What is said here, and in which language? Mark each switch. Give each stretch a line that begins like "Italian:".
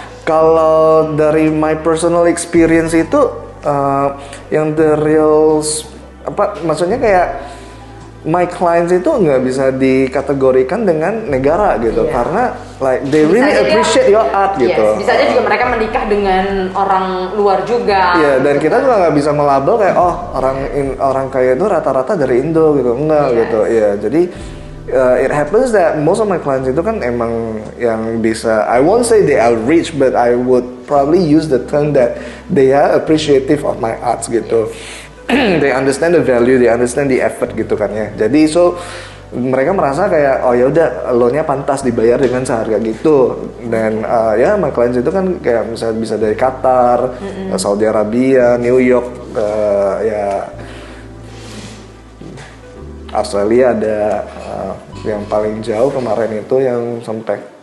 Indonesian: Kalau dari
English: my personal experience
Indonesian: itu yang The Real maksudnya kayak
English: my clients
Indonesian: itu nggak bisa dikategorikan dengan negara gitu, karena
English: like they really appreciate your art
Indonesian: gitu. Bisa aja juga mereka menikah dengan orang luar juga. Iya, dan kita juga nggak bisa melabel kayak orang kaya itu rata-rata dari Indo gitu, enggak gitu. Iya, jadi
English: it happens that most of my clients
Indonesian: itu kan emang yang bisa,
English: I won't say they are rich, but I would probably use the term that they are appreciative of my arts gitu. They understand the value, they understand the effort
Indonesian: gitu kan ya. Jadi mereka merasa kayak oh ya udah lo nya pantas dibayar dengan seharga gitu. Dan ya
English: my clients
Indonesian: itu kan kayak misalnya bisa dari Qatar, Saudi Arabia, New York, ya Australia ada, yang paling jauh kemarin itu yang sampai